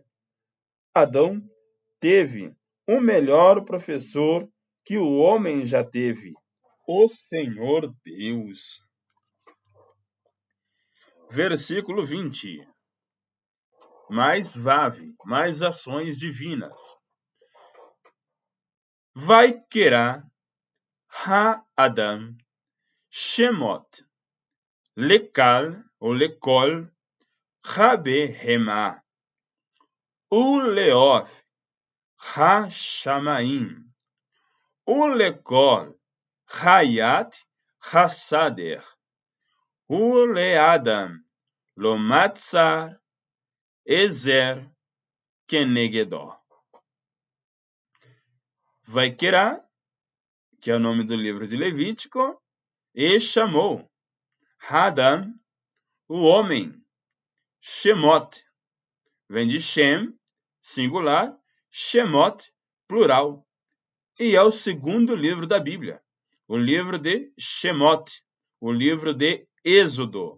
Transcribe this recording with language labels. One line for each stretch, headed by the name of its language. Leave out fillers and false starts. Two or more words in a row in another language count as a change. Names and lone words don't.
Portuguese: Adão teve um melhor professor que o homem já teve, o Senhor Deus. Versículo 20. Mais Vav, mais ações divinas.
Hebrew: ויקרא האדם שמות לכל או לכול הבהמה ולעוף השמים ולכל חית השדה ולאדם לא מצא עזר כנגדו.
Portuguese: Vaikerá, que é o nome do livro de Levítico, e chamou Adam, o homem, Shemot, vem de Shem, singular, Shemot, plural, e é o segundo livro da Bíblia, o livro de Shemot, o livro de Êxodo.